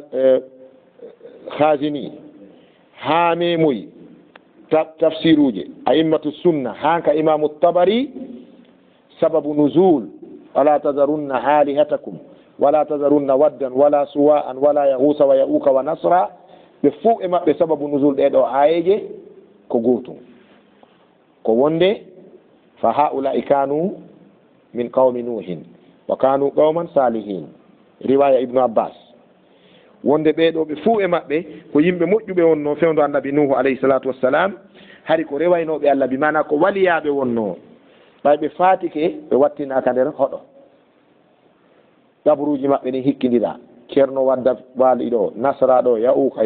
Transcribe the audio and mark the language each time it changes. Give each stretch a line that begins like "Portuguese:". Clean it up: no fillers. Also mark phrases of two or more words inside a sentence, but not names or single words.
Fula: khazini ha memoyi tafsiruje
Arabic: أئمة السنة
Fula: hanka imamu tabari
Arabic: سبب نزول ولا تذرن آلهتكم ولا تذرن ودا ولا سواعا ولا يغوث ويعوق ونسرا
Fula: ɓe fuu e maɓɓe
Arabic: سبب نزول
Fula: ɗeɗo ayeje ko gotum ko wonde
Arabic: فهؤلاء كانوا من قوم نوح وكانوا قوما صالحين رواية ابن عباس
Fula: wonde ɓeɗo ɓe fuu e maɓɓe ko yimɓe moƴƴuɓe wonno fewndo annabi nuhu
Arabic: عليه الصلاة والسلام
Fula: hari ko rewaynoɓe allah bi mana ko waliyaɓe wonno ɓay ɓe fatike ɓe wattinaka nder hoɗo ɗabruji maɓɓe ɗin hikkidira ceerno wadda waali ɗo nasra ɗo ya'uka